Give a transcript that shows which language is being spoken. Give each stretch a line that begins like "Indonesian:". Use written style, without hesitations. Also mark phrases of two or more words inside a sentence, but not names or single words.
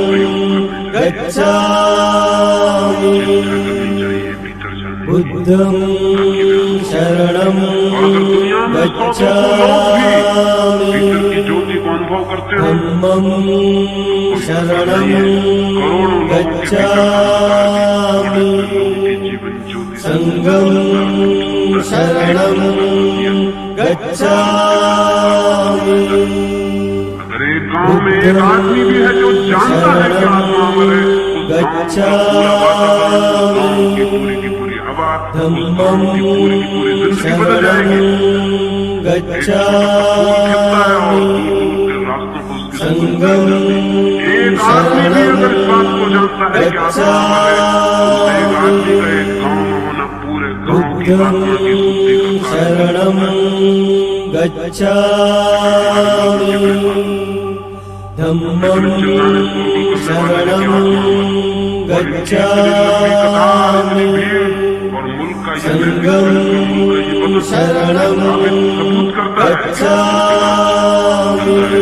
Pali: गच्छामि बुद्धं शरणं गच्छामि धम्मं शरणं गच्छामि संघं शरणं गच्छामि
Hindi: अगर एक गांव में एक आदमी भी है जो जानता है कि आत्मा अमर है, गच्छामि पूरी की पूरी हवा, धम्मं पूरी की पूरी जिंदगी बदल जाएगी।
Pali: गच्छामि संघं
Hindi: एक आदमी भी अगर इस बात को जानता है कि आत्मा अमर है, एक आदमी का एक गांव में होना पूरे गांव की आत्मा की शुद्धि करता है।
Pali: शरणं गच्छामि धम्मं शरणं गच्छामि संघं शरणं गच्छामि